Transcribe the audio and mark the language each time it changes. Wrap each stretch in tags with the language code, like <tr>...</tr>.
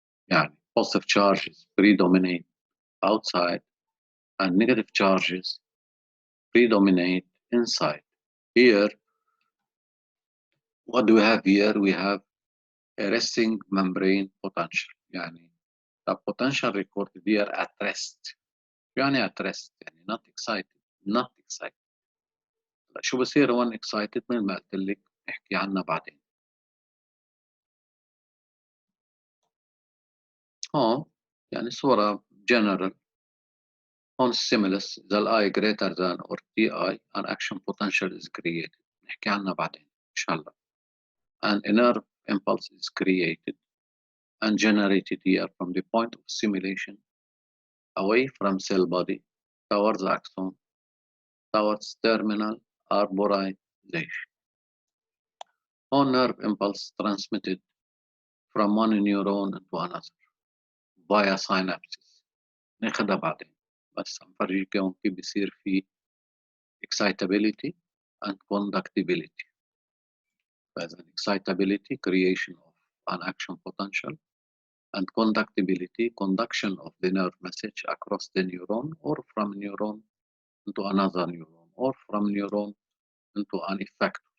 <en>Yeah, positive charges predominate outside and negative charges predominate inside. Here, what do we have here? We have a resting membrane potential.</en> <ar>يعني</ar> <en>the potential recorded here at rest. يعني at rest يعني not excited, not excited.</en> <ar>شو بصير</ar> <en>when excited؟</en> <ar>مثل ما قلت لك نحكي عنها بعدين. هون يعني صورة general.</ar> <en>On stimulus, the I greater than or Ti, an action potential is created.</en> <ar>نحكي عنها بعدين إن شاء الله.</ar> <en>And a nerve impulse is created and generated here from the point of stimulation away from cell body towards axon, towards terminal arborization. On nerve impulse transmitted from one neuron to another via synapses.</en> <ar>ناخدها بعدين. بس عم فرجيكم كيف بيصير في</ar> <en>excitability and conductibility.</en> <ar>فإذا</ar> <en>excitability, creation of an action potential, and conductibility, conduction of the nerve message across the neuron or from neuron into another neuron or from neuron into an effector.</en>